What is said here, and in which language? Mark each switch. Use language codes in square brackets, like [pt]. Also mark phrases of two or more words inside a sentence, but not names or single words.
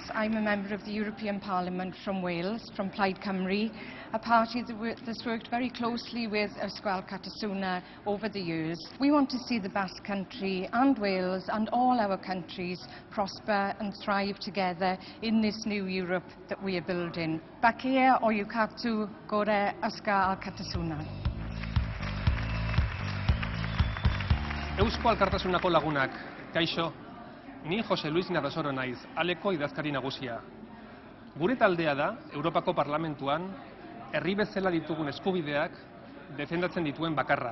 [en] I'm a member of the European Parliament from Wales, from Plaid Cymru, a party that's worked very closely with Eusko Alkartasuna over the years. We want to see the Basque Country and Wales and all our countries prosper and thrive together in this new Europe that we are building. [eu] Bakia oyukatu gora Eusko Alkartasuna. Eusko Alkartasunako lagunak, kaixo, ni Jose Luis Narrasoro naiz, Aleko idazkari nagusia. Gure taldea da, Europako Parlamentuan, herri bezala ditugun eskubideak defendatzen dituen bakarra.